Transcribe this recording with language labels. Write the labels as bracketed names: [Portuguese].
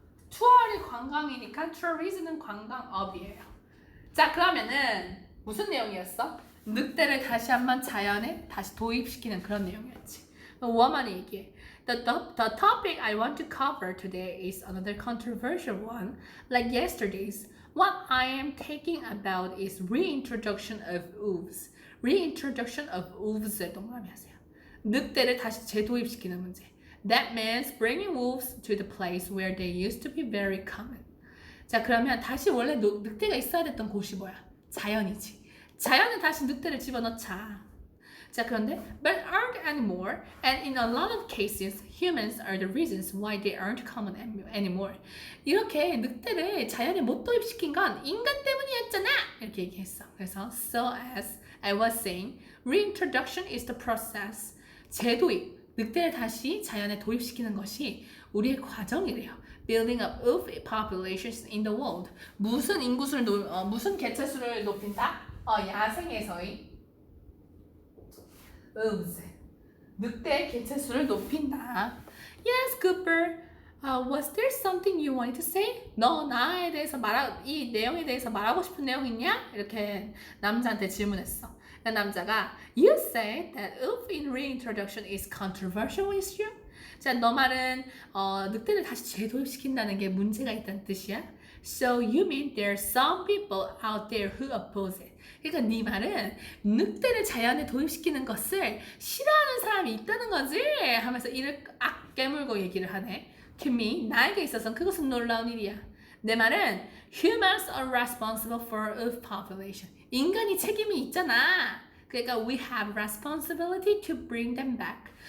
[Korean] 투어리 관광이니까 tourism은 관광업이에요. 자, 그러면은 무슨 내용이었어? 늑대를 다시 한번 자연에 다시 도입시키는 그런 내용이었지. 워만이 얘기해. [English] The topic I want to cover today is another controversial one. Like yesterday's, what I am taking about is reintroduction of wolves. Reintroduction of wolves [Korean] 에 동그라미 하세요. 늑대를 다시 재도입시키는 문제. [English] That means bringing wolves to the place where they used to be very common. [Korean] 자, 그러면 다시 원래 늑대가 있어야 됐던 곳이 뭐야? 자연이지. 자연에 다시 늑대를 집어넣자. 자, 그런데 [English] but aren't anymore, and in a lot of cases, humans are the reasons why they aren't common anymore. [Korean] 이렇게 늑대를 자연에 못 도입시킨 건 인간 때문이었잖아. 이렇게 얘기했어. 그래서 [English] so as I was saying, reintroduction is the process. [Korean] 재도입, 늑대를 다시 자연에 도입시키는 것이 우리의 과정이래요. [English] Building up of populations in the world. [Korean] 무슨 인구수를 무슨 개체수를 높인다? 야생에서의 늑대 개체수를 높인다. [English] Yes, Cooper. Was there something you wanted to say? [Korean] 너 나에 대해서 이 내용에 대해서 말하고 싶은 내용 있냐? 이렇게 남자한테 질문했어. 남자가 [English] You said that wolf in reintroduction is controversial issue? [Korean] 자, 너 말은 늑대를 다시 재도입시킨다는 게 문제가 있다는 뜻이야? [English] So you mean there are some people out there who oppose it? [Korean] 그러니까 네 말은 늑대를 자연에 도입시키는 것을 싫어하는 사람이 있다는 거지? 하면서 이를 깨물고 얘기를 하네. [English] To me, [Korean] 나에게 있어서는 그것은 놀라운 일이야. 내 말은 [English] humans are responsible for wolf population. [Korean] 인간이 책임이 있잖아. 그러니까 [English] we have responsibility to bring them back.